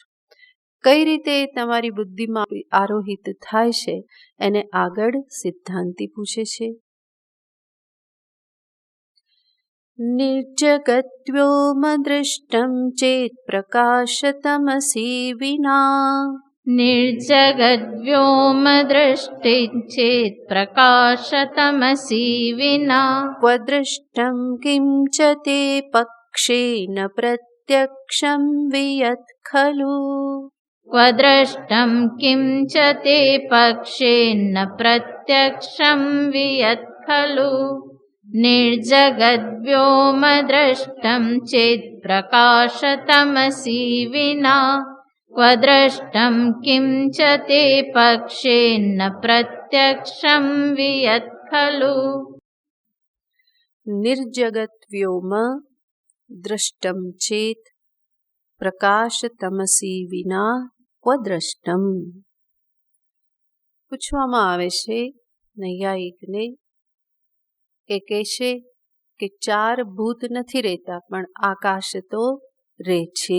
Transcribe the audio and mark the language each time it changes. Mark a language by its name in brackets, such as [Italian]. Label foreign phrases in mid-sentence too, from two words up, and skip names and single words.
[Gujarati] કઈ રીતે તમારી બુદ્ધિમાં આરોહિત થાય છે? એને આગળ સિદ્ધાંતી પૂછે છે. [Sanskrit] निर्जगद्व्योम दृष्टं चेत् प्रकाशतमसी विना. निर्जगद्व्योम दृष्टिञ्चेत् प्रकाशतमसि विना. क्व दृष्टं किं च ते पक्षेन प्रत्यक्षं वियत् खलु. क्व दृष्टं किं च ते पक्षेन प्रत्यक्षं वियत् खलु. निर्जगद्व्योम दृष्टं चेत् प्रकाशतमसि विना. क्व दृष्टं किं च ते पक्षेन प्रत्यक्षं वियत् खलु. निर्जगत् व्योम दृष्टं चेत् प्रकाश तमसी विना क्व दृष्टं. [Gujarati] પૂછવામાં આવે છે નૈયાયિકને, એ કહે છે કે ચાર ભૂત નથી રહેતા, પણ આકાશ તો રહે છે.